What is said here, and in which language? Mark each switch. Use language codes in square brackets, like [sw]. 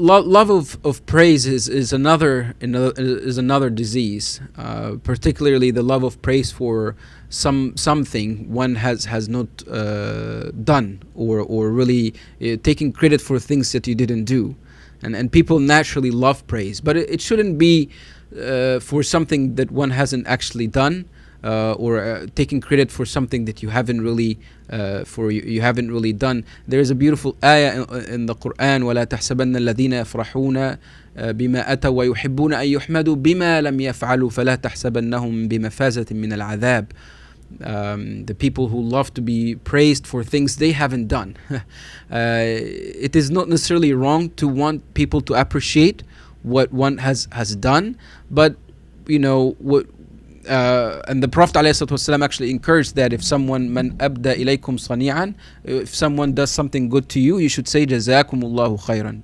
[en] Love of praise is another disease, particularly the love of praise for something one has not done, or really taking credit for things that you didn't do. And people naturally love praise, but it shouldn't be for something that one hasn't actually done, or taking credit for something that you haven't really done. There is a beautiful ayah in the Quran: [ar] وَلَا تَحْسَبَنَّ الَّذِينَ يَفْرَحُونَ بِمَا أَتَوْا وَيُحِبُّونَ أَن يُحْمَدُوا بِمَا لَمْ يَفْعَلُوا فَلَا تَحْسَبَنَّهُمْ بِمَفَازَةٍ مِنَ الْعَذَابِ. [en] The people who love to be praised for things they haven't done. It is not necessarily wrong to want people to appreciate what one has done, but what. And the Prophet ﷺ actually encouraged that if someone [ar] man abda ilaykum sani'an, [en] if someone does something good to you, you should say jazakumullahu khairan.